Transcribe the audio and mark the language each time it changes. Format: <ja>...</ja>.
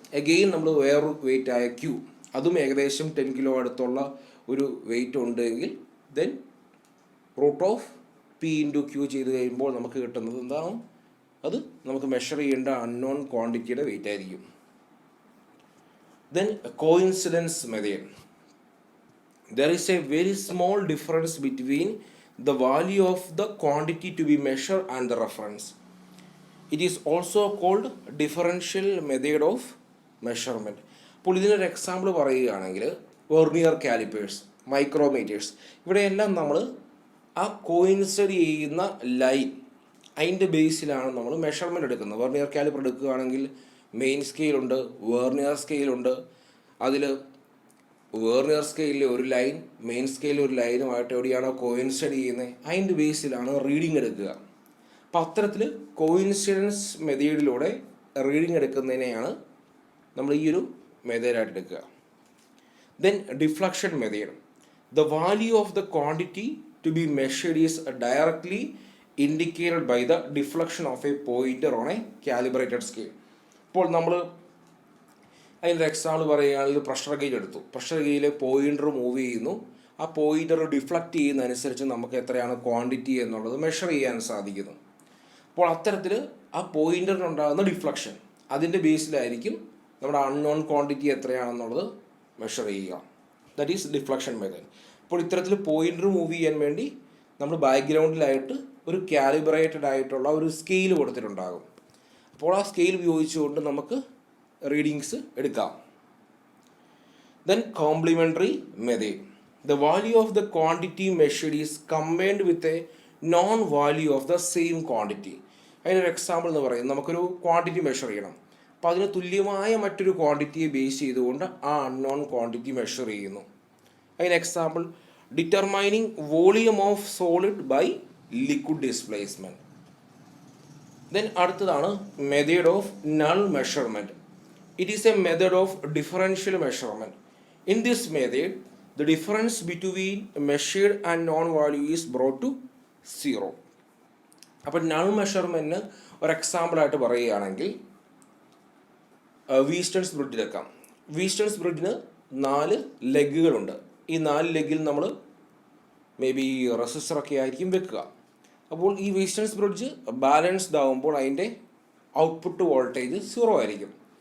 <ml>Again നമ്മൾ വേറൊരു wait ആയ ക്യൂ, അതും ഏകദേശം 10 കിലോ അടുത്തുള്ള ഒരു വെയിറ്റ് ഉണ്ടെങ്കിൽ then root of P into Q ചെയ്ത് കഴിയുമ്പോൾ നമുക്ക് കിട്ടുന്നത് എന്താണ്? അത് നമുക്ക് മെഷർ ചെയ്യേണ്ട അൺനോൺ ക്വാണ്ടിറ്റിയുടെ വെയിറ്റ് ആയിരിക്കും.</ml> <en>Then coincidence method. There is a very small difference between the value of the quantity to be measured and the reference. It is also called differential method of measurement.</en> <ml>അപ്പോൾ ഇതിനൊരു example പറയുകയാണെങ്കിൽ vernier callipers, micrometres, ഇവിടെയെല്ലാം നമ്മൾ ആ coincide ചെയ്യുന്ന line അതിൻ്റെ ബേസിലാണ് നമ്മൾ മെഷർമെൻറ്റ് എടുക്കുന്നത്. വെർനിയർ കാലിപ്പർ എടുക്കുകയാണെങ്കിൽ മെയിൻ സ്കെയിലുണ്ട്, വെർനിയർ സ്കെയിലുണ്ട്. അതിൽ വെർനിയർ സ്കെയിലിൽ ഒരു ലൈൻ മെയിൻ സ്കെയിലിൽ ഒരു ലൈനുമായിട്ട് എവിടെയാണോ കോയിൻസൈഡ് ചെയ്യുന്നത് അതിൻ്റെ ബേസിലാണ് റീഡിങ് എടുക്കുക. അപ്പോൾ അത്തരത്തിൽ കോയിൻസിഡൻസ് മെത്തേഡിലൂടെ റീഡിങ് എടുക്കുന്നതിനെയാണ് നമ്മൾ ഈ ഒരു മെത്തേഡായിട്ട് എടുക്കുക.</ml> <en>Then deflection method. The value of the quantity to be measured is directly indicated by the deflection of a pointer on a calibrated scale.</en> <ml>ഇപ്പോൾ നമ്മൾ അതിൻ്റെ എക്സാമ്പിൾ പറയുകയാണെങ്കിൽ പ്രഷർ ഗേജ് എടുത്തു. പ്രഷർ ഗേജിലെ പോയിൻ്റർ മൂവ് ചെയ്യുന്നു. ആ പോയിൻ്റർ ഡിഫ്ലക്റ്റ് ചെയ്യുന്നതനുസരിച്ച് നമുക്ക് എത്രയാണ് quantity എന്നുള്ളത് മെഷർ ചെയ്യാൻ സാധിക്കുന്നു. അപ്പോൾ അത്തരത്തിൽ ആ പോയിൻ്ററിനുണ്ടാകുന്ന ഡിഫ്ലക്ഷൻ അതിൻ്റെ ബേസിലായിരിക്കും നമ്മുടെ അൺനോൺ ക്വാണ്ടിറ്റി എത്രയാണെന്നുള്ളത് മെഷർ ചെയ്യുക.</ml> <en>That is deflection method.</en> <ml>അപ്പോൾ ഇത്തരത്തിൽ പോയിൻ്റർ മൂവ് ചെയ്യാൻ വേണ്ടി നമ്മൾ ബാക്ക്ഗ്രൗണ്ടിലായിട്ട് ഒരു കാലിബ്രേറ്റഡ് ആയിട്ടുള്ള ഒരു സ്കെയിൽ കൊടുത്തിട്ടുണ്ടാകും. അപ്പോൾ ആ സ്കെയിൽ ഉപയോഗിച്ചുകൊണ്ട് നമുക്ക് റീഡിങ്സ് എടുക്കാം.</ml> <en>Then complementary method. The value of the quantity measured is combined with a non value of the same quantity.</en> <ml>അതിനൊരു എക്സാമ്പിൾ എന്ന് പറയുന്നത് നമുക്കൊരു ക്വാണ്ടിറ്റി മെഷർ ചെയ്യണം. അപ്പോൾ അതിന് തുല്യമായ മറ്റൊരു ക്വാണ്ടിറ്റിയെ ബേസ് ചെയ്തുകൊണ്ട് ആ അൺനോൺ ക്വാണ്ടിറ്റി മെഷർ ചെയ്യുന്നു. അതിന്</ml> <en>Example determining volume of solid by liquid displacement. Then</en> <ml>അടുത്തതാണ്</ml> <en>Method of null measurement. It is a method of differential measurement. In this method the difference between measured and non value is brought to zero.</en> <ml>അപ്പോൾ null മെഷർമെൻറ്റിന് ഒരു എക്സാമ്പിളായിട്ട് പറയുകയാണെങ്കിൽ Wheatstone's bridge എടുക്കാം. Wheatstone's ബ്രിഡ്ജിന് 4 ലെഗുകളുണ്ട്. ഈ 4 ലെഗിൽ നമ്മൾ may be റെസിസ്റ്ററൊക്കെ ആയിരിക്കും വെക്കുക. അപ്പോൾ ഈ വീസ്റ്റൺസ് ബ്രിഡ്ജ് ബാലൻസ്ഡ് ആകുമ്പോൾ അതിൻ്റെ ഔട്ട്പുട്ട് വോൾട്ടേജ് 0 ആയിരിക്കും.</ml>